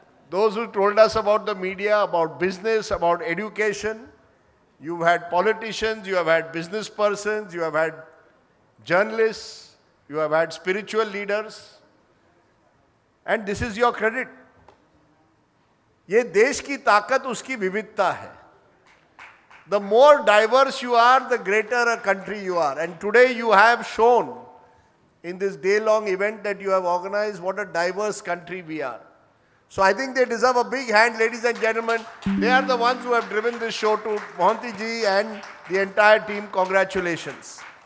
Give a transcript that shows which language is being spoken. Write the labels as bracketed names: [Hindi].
[English] Those who told us about the media, about business, about education. You've had politicians, you have had business persons, you have had journalists, you have had spiritual leaders. And this is your credit. [Hindi] ये देश की ताकत उसकी विविधता है. [English] The more diverse you are, the greater a country you are. And today you have shown in this day-long event that you have organized what a diverse country we are. So I think they deserve a big hand, ladies and gentlemen. They are the ones who have driven this show. To Mohanty ji and the entire team, congratulations.